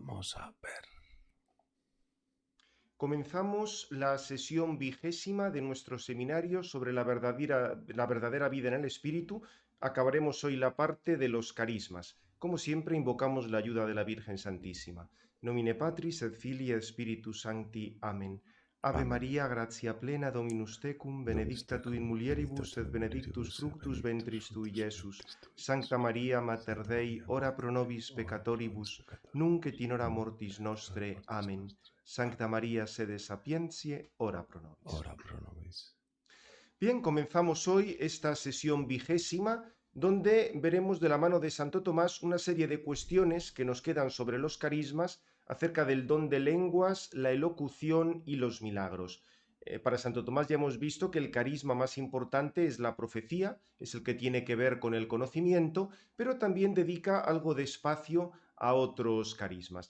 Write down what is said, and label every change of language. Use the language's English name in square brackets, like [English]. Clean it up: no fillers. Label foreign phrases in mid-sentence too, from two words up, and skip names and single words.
[Spanish] Comenzamos la sesión 20ª de nuestro seminario sobre la verdadera vida en el Espíritu. Acabaremos hoy la parte de los carismas. Como siempre, invocamos la ayuda de la Virgen Santísima. [Latin] Nomine Patris et Filii et Spiritus Sancti. Amén. Ave Amén. María, gratia plena, Dominus tecum, benedicta tu in mulieribus, et benedictus fructus ventris tui, Iesus. Sancta Maria, Mater Dei, ora pro nobis peccatoribus, nunc et in hora mortis nostre. Amén. Sancta María, sede sapientiae, ora pro nobis. Ora pro nobis. [Spanish] Bien, comenzamos hoy esta sesión 20ª, donde veremos de la mano de Santo Tomás una serie de cuestiones que nos quedan sobre los carismas acerca del don de lenguas, la elocución y los milagros. Para Santo Tomás ya hemos visto que el carisma más importante es la profecía, es el que tiene que ver con el conocimiento, pero también dedica algo de espacio a otros carismas.